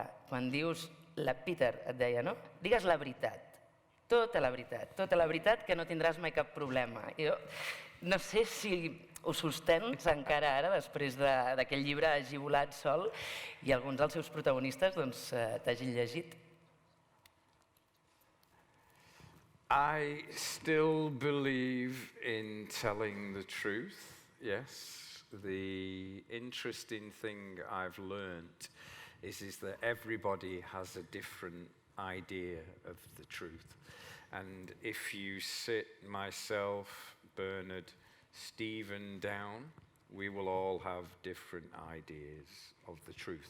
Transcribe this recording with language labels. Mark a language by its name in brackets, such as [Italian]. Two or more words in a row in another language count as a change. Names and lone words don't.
[Catalan] Quan dius, Peter et deia, no? Digues la veritat, tota la veritat, que no tindràs mai cap problema. Jo no sé si ho sostens encara ara, després d'aquell llibre agivolat sol, i alguns dels seus protagonistes t'hagin llegit. [English] I still believe in telling the truth, yes. The interesting thing I've learnt is that everybody has a different idea of the truth. And if you sit myself, Bernard, Stephen down, we will all have different ideas of the truth.